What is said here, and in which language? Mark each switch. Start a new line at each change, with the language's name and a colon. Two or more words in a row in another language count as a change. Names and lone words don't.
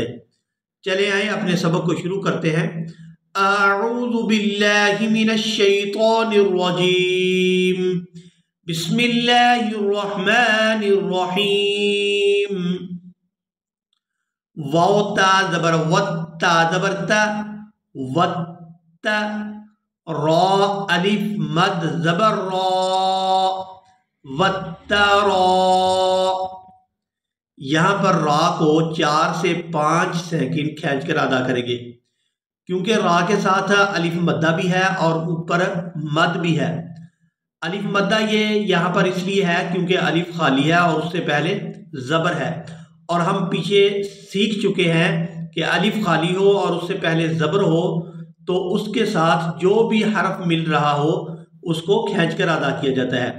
Urdu: چلے آئیں اپنے سبق کو شروع کرتے ہیں۔
Arabic: اعوذ باللہ من الشیطان الرجیم، بسم اللہ الرحمن الرحیم۔
Urdu: واو تا زبر وت، تا زبر تا، وت، را الف مد زبر را، وت را۔ یہاں پر را کو 4 سے 5 سیکنڈ کھینچ کر ادا کریں گے، کیونکہ را کے ساتھ الف مدہ بھی ہے اور اوپر مد بھی ہے۔ الف مدہ یہ یہاں پر اس لیے ہے کیونکہ الف خالی ہے اور اس سے پہلے زبر ہے، اور ہم پیچھے سیکھ چکے ہیں کہ الف خالی ہو اور اس سے پہلے زبر ہو تو اس کے ساتھ جو بھی حرف مل رہا ہو اس کو کھینچ کر ادا کیا جاتا ہے۔